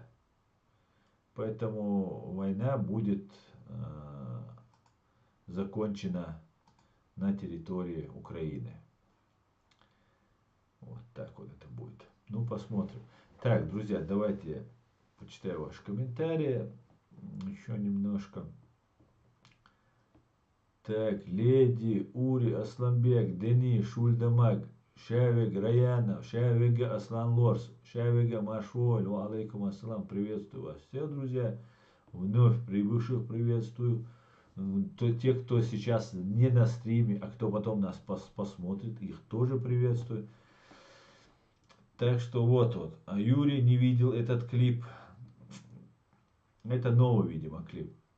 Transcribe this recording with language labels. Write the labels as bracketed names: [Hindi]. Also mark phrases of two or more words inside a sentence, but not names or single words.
[Russian] Поэтому война будет закончена на территории Украины. Вот так вот это будет. Ну, посмотрим. Так, друзья, давайте я почитаю ваши комментарии. Еще немножко. Так, Леди, Ури, Асламбек, Дени, Шульдамаг, Шавик, Раяна, Шавига, Аслан Лорс, Шавига, Машуоль, [Arabic] عليكم السلام, [Russian] приветствую вас всех, друзья, вновь прибывших приветствую, те, кто сейчас не на стриме, а кто потом нас посмотрит, их тоже приветствую. Так что вот, а Юрий не видел этот клип, это новый, видимо, клип.